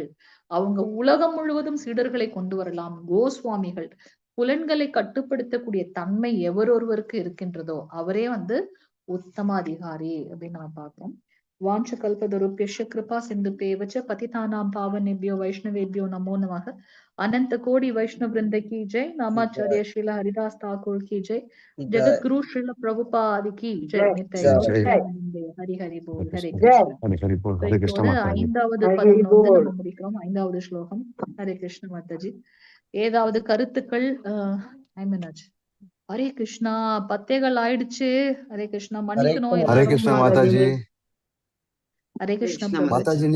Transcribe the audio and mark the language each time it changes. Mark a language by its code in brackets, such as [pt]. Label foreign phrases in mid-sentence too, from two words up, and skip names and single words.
[ta] அவங்க உலகம் முழுவதும் சீடர்களை கொண்டு வரலாம். கோஸ்வாமிகள் புலன்களை கட்டுப்படுத்தக்கூடிய தன்மை எவரொருவருக்கு இருக்கின்றதோ அவரே வந்து உத்தம அதிகாரி அப்படின்னு நம்ம பார்க்கிறோம். [sa] वाञ्छा कल्पतरुभ्यश्च कृपा सिन्धुभ्य एव च पतितानां पावनेभ्यो वैष्णवेभ्यो नमो नमः. [hi] अनंत कोटि वैष्णव वृंद की जय. नामाचार्य श्रीला हरिदास ठाकुर की जय. जगत गुरु श्रील प्रभुपाद की जय. नित्य हरि हरि बोल. हरे कृष्ण. [ta] இதோட 5வது பதம் வந்து நம்ம முடிக்கிறோம். 5வது ஸ்லோகம். ஹரே கிருஷ்ண மாதாஜி. ஏதாவது கருத்துக்கள்? ஐமனாஜ். ஹரே கிருஷ்ணா, 10 ஆயிடுச்சு. ஹரே கிருஷ்ணா, மன்னிக்கணும். ஹரே கிருஷ்ணா மாதாஜி. ஹரே கிருஷ்ணா மாதாஜி, நீங்க